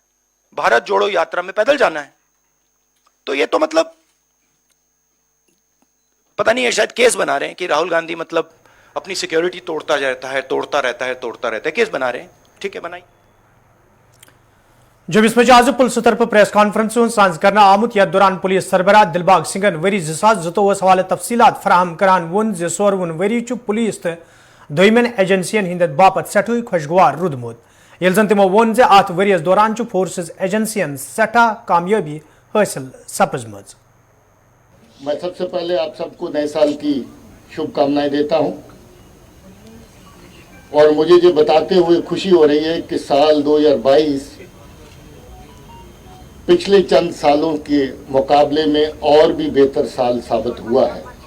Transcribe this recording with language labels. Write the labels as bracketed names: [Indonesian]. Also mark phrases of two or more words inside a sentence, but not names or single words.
[Hindi] भारत जोड़ो यात्रा में पैदल जाना है, तो ये तो मतलब पता नहीं है, शायद केस बना रहे हैं कि राहुल गांधी मतलब अपनी सिक्योरिटी तोड़ता रहता है, केस बना रहे हैं। ठीक है, बनाई। [Kashmiri] जब इसमें आज पुलिस तरफ [English] press conference [Kashmiri] सांझ करना आमुत यथ दौरान पुलिस सरबराह दिलबाग सिंगन वरी 2014 हवाले तफसीलात फराहम करान वोन जे सोरवन वरी पुलिस तो दोयमन एजेंसियन हिंद बापत सठुई खुशगवार रुदमुत, येल जन तिमो वोन जे अत वरियस दौरान फोर्सेस एजेंसियन सठा कामयाबी हासिल सपजमज। [Hindi] मैं सबसे पहले आप सबको नए साल की शुभकामनाएं देता हूं, और मुझे ये बताते हुए खुशी हो रही है कि साल 2022 पिछले चंद सालों के मुकाबले में और भी बेहतर साल साबित हुआ है।